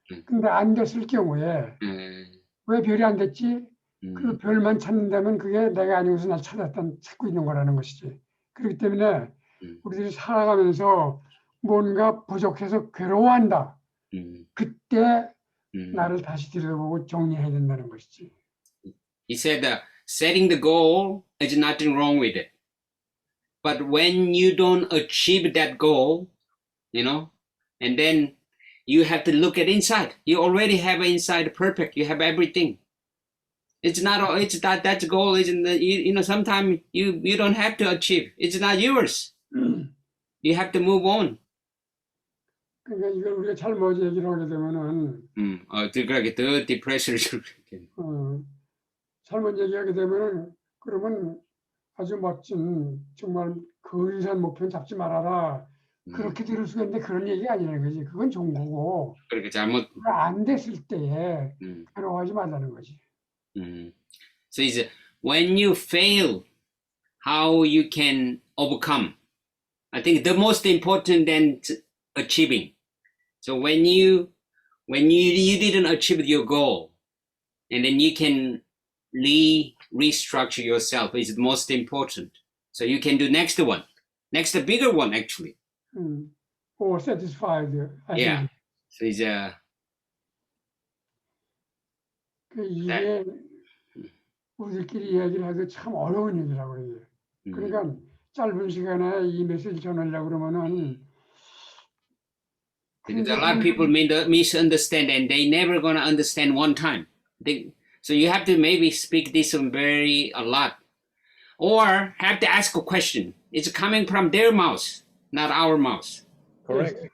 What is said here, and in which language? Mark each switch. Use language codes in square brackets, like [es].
[ko] 근데 안 됐을 경우에 왜 별이 안 됐지? 그 별만 찾는다면 그게 내가 아니고서 날 찾고 있는 거라는 것이지. 그렇기 때문에 우리들이 살아가면서 뭔가 부족해서 괴로워한다. 그때 나를 다시 들여다보고 정리해야 된다는 것이지. [en] He said, setting the goal is nothing wrong with it. But when you don't achieve that goal, you know, and then you have to look at inside. You already have inside perfect. You have everything. It's not. It's that goal isn't. You know, sometimes you don't have to achieve. It's not yours. You have to move on. [ko] 그러니까 이걸 우리가 잘못 얘기를 하게 되면은 그렇게 더 디프레션을 주게. 잘못 얘기하게 되면은 그러면 아주 멋진 정말 근사한 목표는 잡지 말아라. 그렇게 들을 수가 있는데 그런 얘기가 아니라는 거지. 그건 좋은 거고. 그렇게 잘못. 안 됐을 때에 괴로워하지 말라는 거지. [en] So it's when you fail, how you can overcome. I think the most important than achieving. So when you didn't achieve your goal, and then you can restructure yourself is the most important. So you can do next one, next bigger one actually. Or satisfied. Yeah. So it's [ko] 이게 우리들끼리 이야기를 하기 참 어려운 얘기라고 이게. 그러니까 짧은 시간에 이 메시지 전하려고 그러면은 [en] because a lot of people misunderstand and they never gonna understand one time. So you have to maybe speak this one a lot, or have to ask a question. It's coming from their mouth, not our mouth. Correct.